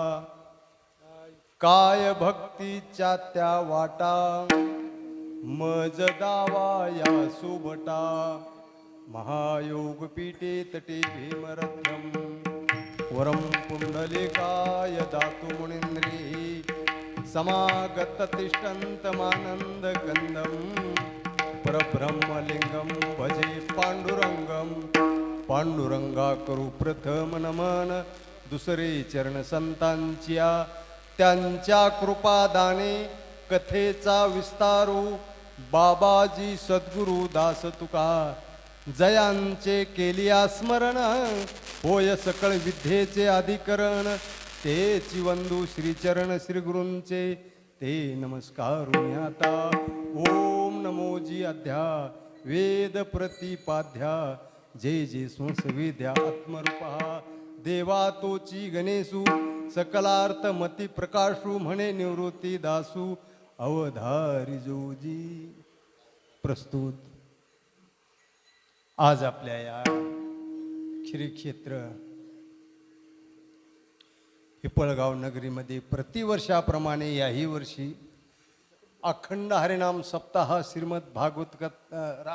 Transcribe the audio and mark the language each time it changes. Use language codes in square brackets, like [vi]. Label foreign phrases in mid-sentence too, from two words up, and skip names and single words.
[mr] काय भक्तीच्या त्या वाटा, मज दावा या सुभटा. [sa] महायोग पीठे तटे भीमरथम, वरम पुंडलिकाय दातु मुनींद्री. समागत तिष्ठन्तमानंद कंदम, परब्रह्मलिंगम भजे पांडुरंगम. [mr] पांडुरंगा करू प्रथम नमन, दुसरे चरण संतांच्या. त्यांच्या कृपादाने कथेचा विस्तारू. बाबाजी सद्गुरु दास तुका, जयांचे केलिया स्मरण. होय सकळ विद्येचे अधिकरण. तेची वंदू श्रीचरण श्री गुरूंचे ते नमस्कारुनी आता. ओम नमोजी अध्या वेद प्रतिपाध्या जय जय संसविद्या आत्मरूपा देवा तोची गणेशू सकलार्थ मती प्रकाशू म्हणे निवृत्ती दासू अवधारी जोजी. प्रस्तुत आज आपल्या या श्री क्षेत्र हिपळगाव नगरीमध्ये प्रतिवर्षाप्रमाणे याही वर्षी अखंड हरिनाम सप्ताह श्रीमद भागवत कथा